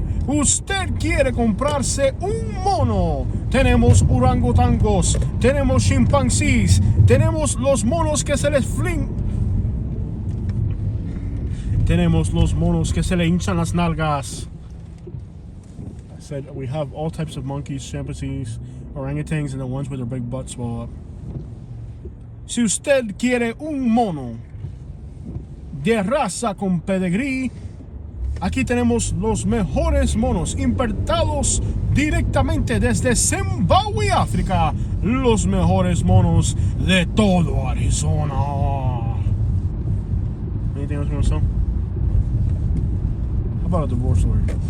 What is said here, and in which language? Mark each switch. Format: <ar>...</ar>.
<es>Usted quiere comprarse un mono. Tenemos orangutangos, tenemos chimpancés, tenemos los monos que se les tenemos los monos que se le hinchan las nalgas.</es> <en>I said we have all types of monkeys, chimpanzees, orangutans, and the ones with their big butts swell up.</en> <es>Si usted quiere un mono de raza con pedigrí, aquí tenemos los mejores monos importados directamente desde Zimbabue, África. Los mejores monos de todo Arizona.</es> <en>Anything else you want to sell? How about a divorce lawyer?</en>